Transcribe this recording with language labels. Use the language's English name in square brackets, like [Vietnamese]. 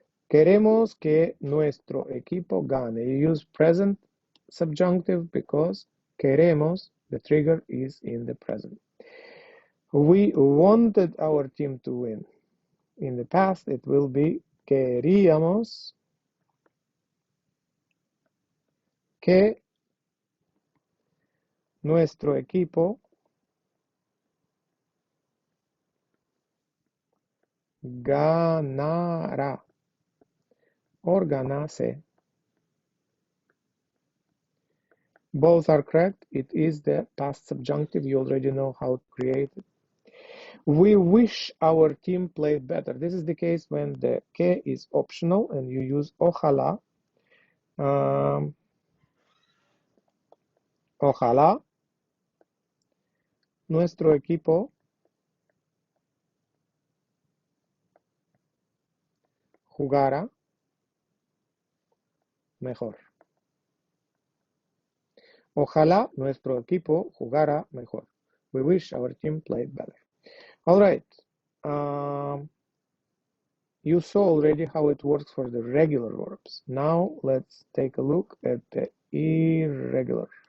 [Spanish] Queremos que nuestro equipo gane. [English] You use present subjunctive because queremos, the trigger is in the present. We wanted our team to win. In the past, it will be [Spanish] queríamos que nuestro equipo ganara or ganase. [English] Both are correct. It is the past subjunctive. You already know how to create it. We wish our team played better. This is the case when the que is optional and you use ojalá. [Spanish] Ojalá nuestro equipo jugara mejor. Ojalá nuestro equipo jugara mejor. [English] We wish our team played better. All right. You saw already how it works for the regular verbs. Now let's take a look at the irregular.